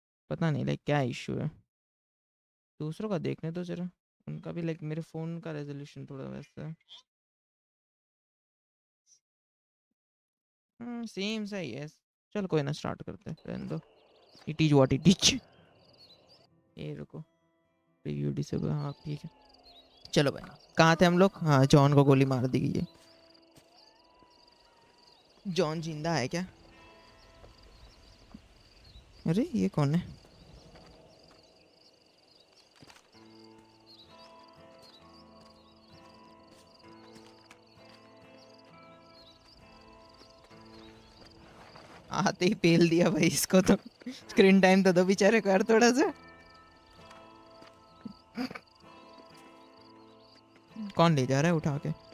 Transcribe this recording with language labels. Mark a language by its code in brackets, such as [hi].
[hi] पता नहीं लाइक क्या इशू है. दूसरों का देखने तो जरा. उनका भी लाइक मेरे फ़ोन का रेजोल्यूशन थोड़ा वैसा है. सेम सा ही है. चल कोई ना, स्टार्ट करते हैं. रहने दो. [en] It is what it is. [hi] ये रुको, प्रीव्यू डिसेबल. हाँ ठीक है. चलो भाई, कहाँ थे हम लोग. हाँ जॉन को गोली मार दी गई है. जॉन जिंदा है क्या. अरे ये कौन है. आते ही पेल दिया भाई इसको तो. स्क्रीन टाइम तो दो बेचारे को यार थोड़ा सा. कौन ले जा रहा है उठा के.